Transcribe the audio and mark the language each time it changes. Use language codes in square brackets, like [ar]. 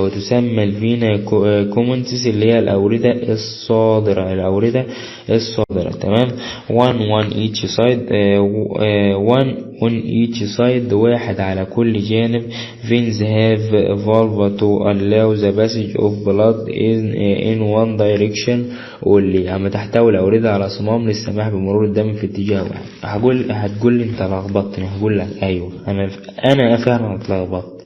[ar] وتسمى الفينا كومنتس اللي هي الأوردة الصادرة تمام. [en] one each side one on each side [ar] واحد على كل جانب. [en] veins have valve to allow the passage of blood in one direction [ar] واللي عم تحتوي الأوردة على صمام للسماح بمرور الدم في اتجاه واحد. هتقول لي انت لخبطتني. هقول لك ايوه انا فعلا اتلخبطت.